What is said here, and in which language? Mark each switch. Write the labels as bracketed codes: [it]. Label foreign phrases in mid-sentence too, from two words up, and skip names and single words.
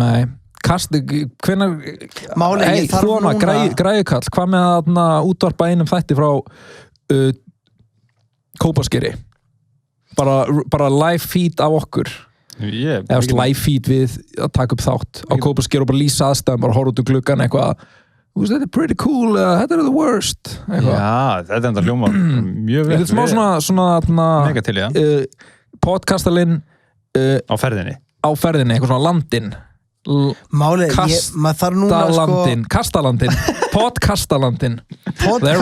[is] Nei, hvenær græðukall, hvað með að útvarpa einum þætti frá Kópaskeri bara [en] live feed [is] af okkur eða [en] live feed [is] við að taka upp þátt á Kópaskeri og bara lýsa aðstæðum, bara horfa út úr gluggan eitthvað þetta er [en] pretty cool, [is] þetta er [en] the worst [is] eitthvað. Já, þetta er enda hljóma mjög vel. Þetta er smá svona mega til, já. Podcastalinn á ferðinni, eitthvað svona landinn Málið, maður þarf núna Kastalandinn Podcastalandinn